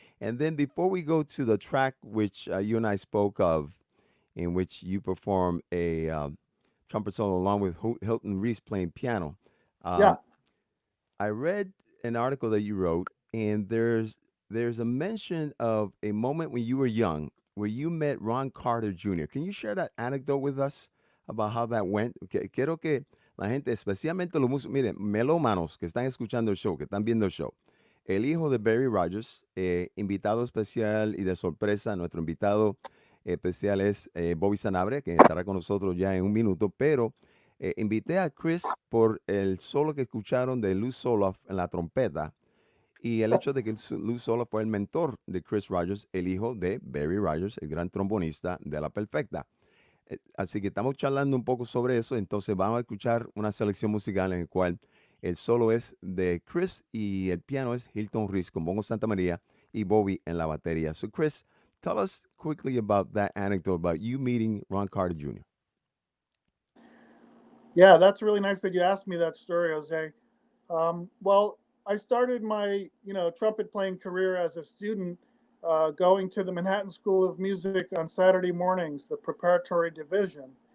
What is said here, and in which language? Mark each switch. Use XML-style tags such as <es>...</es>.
<en>And then before we go to the track which you and I spoke of, in which you perform a trumpet solo along with Hilton Reese playing piano, Yeah. um, I read an article that you wrote, and there's there's a mention of a moment when you were young where you met Ron Carter Jr. Can you share that anecdote with us about how that went?</en> <es>Quiero que la gente, especialmente los músicos, miren, melómanos que están escuchando el show, que están viendo el show. El hijo de Barry Rogers, invitado especial y de sorpresa, nuestro invitado especial es Bobby Sanabria, que estará con nosotros ya en un minuto, pero invité a Chris por el solo que escucharon de Lou Soloff en la trompeta y el hecho de que Lou Soloff fue el mentor de Chris Rogers, el hijo de Barry Rogers, el gran trombonista de La Perfecta. Así que estamos charlando un poco sobre eso, entonces vamos a escuchar una selección musical en la cual el solo es de Chris y el piano es Hilton Reese con Bongo Santa María y Bobby en la batería.</es> <en>So Chris, tell us quickly about that anecdote about you meeting Ron Carter Jr. Yeah, that's really nice that you asked me that story, Jose. Well, I started my trumpet playing career as a student, going to the Manhattan School of Music on Saturday mornings, the preparatory division.</en>